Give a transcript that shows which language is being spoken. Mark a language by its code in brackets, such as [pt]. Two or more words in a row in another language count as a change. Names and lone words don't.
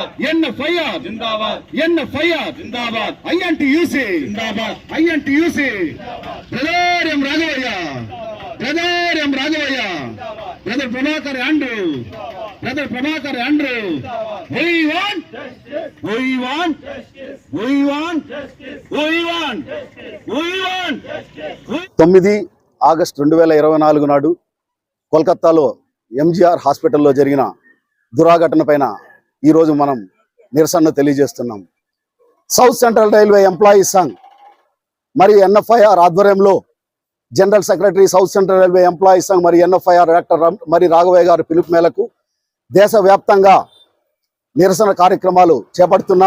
[en] NFIR Zindabad. NFIR Zindabad. INTUC Zindabad. INTUC. Brother M. Raghavaya. Brother M. Raghavaya. Brother Prabhakar Andrew. Brother Prabhakar Andrew. We want. We want. We want. We want. We want. [te] 9 ఆగస్టు 2024 నాడు కోల్కతాలో ఎంజీఆర్ హాస్పిటల్లో జరిగిన దురాఘటన పైన ఈరోజు మనం నిరసన తెలియజేస్తున్నాం. సౌత్ సెంట్రల్ రైల్వే ఎంప్లాయీస్ సంఘ్ మరి ఎన్ఎఫ్ఐఆర్ ఆధ్వర్యంలో [en] General Secretary [te] సౌత్ సెంట్రల్ రైల్వే ఎంప్లాయీస్ సంఘ్ మరి ఎన్ఎఫ్ఐఆర్ డాక్టర్ మరి రాఘవయ్య గారి పిలుపు మేరకు దేశవ్యాప్తంగా నిరసన కార్యక్రమాలు చేపడుతున్నాం.